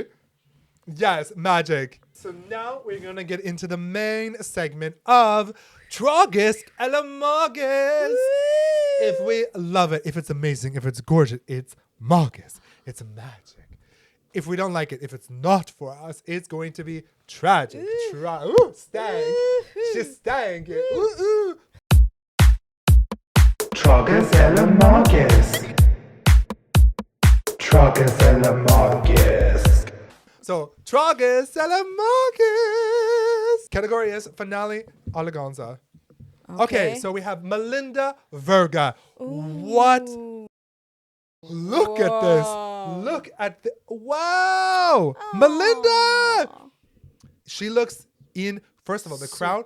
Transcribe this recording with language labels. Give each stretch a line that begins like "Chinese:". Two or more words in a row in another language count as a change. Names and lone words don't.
English: Yes, magic. So now we're gonna get into the main segment of Tragisk eller Magisk. If we love it, if it's amazing, if it's gorgeous, it's magisk. It's magic. If we don't like it, if it's not for us, it's going to be tragic. Ooh, stank. She's stank. Ooh, ooh.
Danish: Tragisk eller magisk? Tragisk eller magisk?
English: So, Tragisk eller Magisk. Category is finale eleganza. Okay, so we have Melinda Verga. What? Look at this. Look at the. Wow. Melinda. She looks in, first of all, the crown,